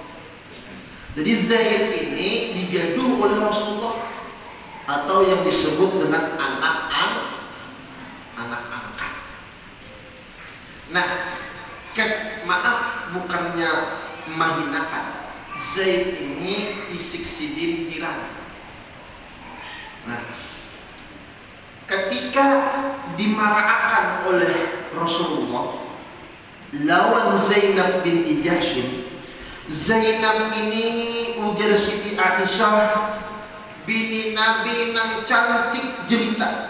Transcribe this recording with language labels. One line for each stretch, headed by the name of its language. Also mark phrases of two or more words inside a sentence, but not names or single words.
Indonesian: Jadi Zaid ini digaduh oleh Rasulullah atau yang disebut dengan anak angkat.
Banjar: Nah, maaf bukannya mahinakan. Zaid ini isik Sidin hirang. Nah, ketika dimarahkan oleh Rasulullah lawan Zainab binti Jahsy, Zainab ini ujar Siti Aisyah bini Nabi nang cantik jelita.